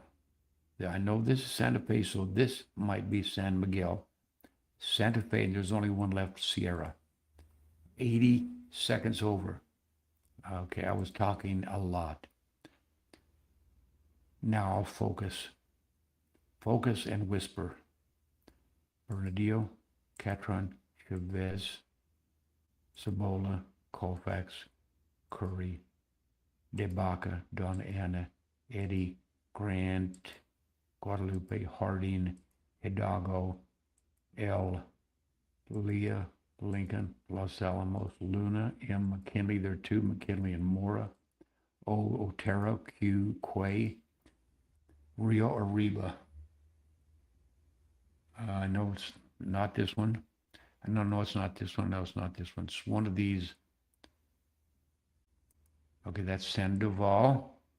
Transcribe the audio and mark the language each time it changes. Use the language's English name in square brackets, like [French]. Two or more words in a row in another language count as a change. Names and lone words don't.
[English] Yeah, I know this is Santa Fe, so this might be San Miguel. Santa Fe, and there's only one left, Sierra. 80 seconds over. Okay, I was talking a lot. Now I'll focus. Focus and whisper. Bernardillo, Catron, Chavez, Cibola, Colfax, Curry, DeBaca, Donna Ana, Eddy, Grant, Guadalupe, Harding, Hidalgo, L, Leah, Lincoln, Los Alamos, Luna, M, McKinley, there are two, McKinley and Mora, O, Otero, Q, Quay, Rio Arriba. I know it's not this one. No, it's not this one. No, it's not this one. It's one of these. Okay, that's Sandoval.